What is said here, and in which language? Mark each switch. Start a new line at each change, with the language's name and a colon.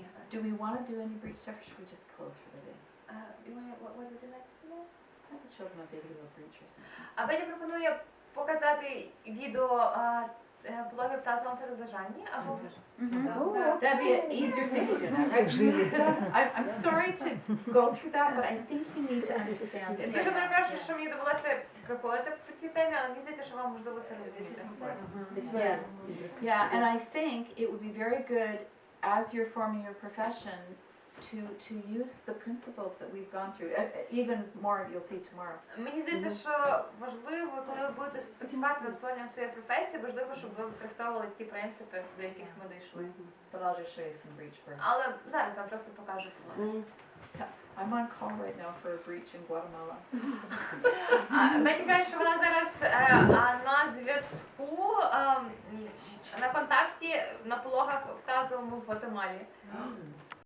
English: Do we want to do any breach stuff, or should we just close for the day? What would you like to do? I would show them a video of breach or something.
Ukrainian: А Беня пропонує показати відео блогів тазовому перележанні. Або...
English: That'd be an easier thing to do now, right? Because I'm sorry to go through that, but I think you need to understand it.
Ukrainian: Дуже перепрошую, що мені довелося проходити по цій темі, але мені здається, що вам можливо це розуміти.
English: Yeah, yeah, and I think it would be very good as you're forming your profession to use the principles that we've gone through. Even more, you'll see tomorrow.
Ukrainian: Мені здається, що важливо, коли ви будете працювати над створенням своєї професії, важливо, щоб ви використовували ті принципи, до яких ми дійшли.
English: But I'll just show you some breach first.
Ukrainian: Але зараз вам просто покажу.
English: I'm on call right now for a breach in Guatemala.
Ukrainian: Беті каже, що вона зараз на зв'язку, на контакті на пологах в тазовому в Гватемалі.